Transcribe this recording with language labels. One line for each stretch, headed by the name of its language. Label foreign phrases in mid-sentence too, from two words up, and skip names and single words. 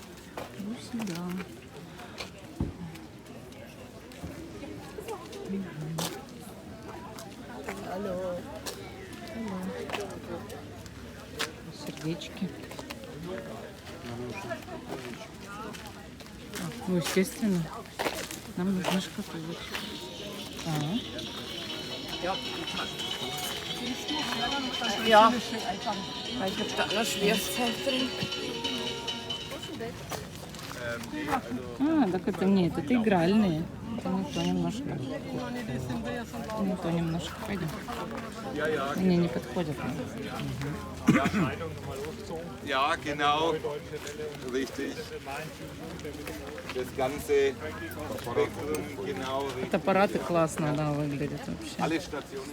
Russian: Алло. Сердечки. Ну, естественно, нам нужны шкатулочки.
German: Ja, ich habe da eine Schwerstzeit drin.
Russian: Так это нет, это игральные. Это не то немножко. Не то немножко. Пойдем. Они не подходят.
German: Ja, genau. Richtig. Das ganze Spektrum, genau richtig.
Russian: Это аппараты классно, да, выглядят вообще.
German: Alle Stationen.